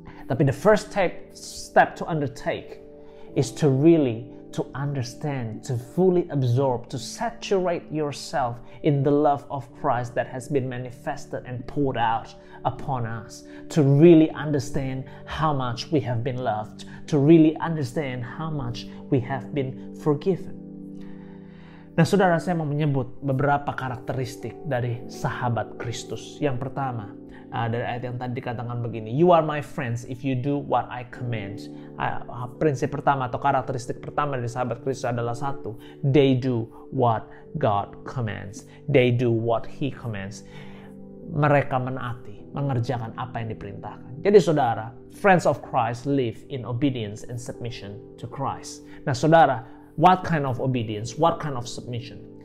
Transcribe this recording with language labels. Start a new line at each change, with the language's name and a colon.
English: Tapi the first step to undertake is to really to understand, to fully absorb, to saturate yourself in the love of Christ that has been manifested and poured out upon us, to really understand how much we have been loved, to really understand how much we have been forgiven.
Indonesian: Nah, saudara, saya mau menyebut beberapa karakteristik dari sahabat Kristus. Yang pertama, dari ayat yang tadi dikatakan begini,
English: "You are my friends if you do what I command."
Indonesian: Prinsip pertama atau karakteristik pertama dari sahabat Kristus adalah satu,
English: they do what God commands. They do what He commands.
Indonesian: Mereka menaati, mengerjakan apa yang diperintahkan. Jadi saudara,
English: friends of Christ live in obedience and submission to Christ.
Indonesian: Nah saudara,
English: what kind of obedience? What kind of submission?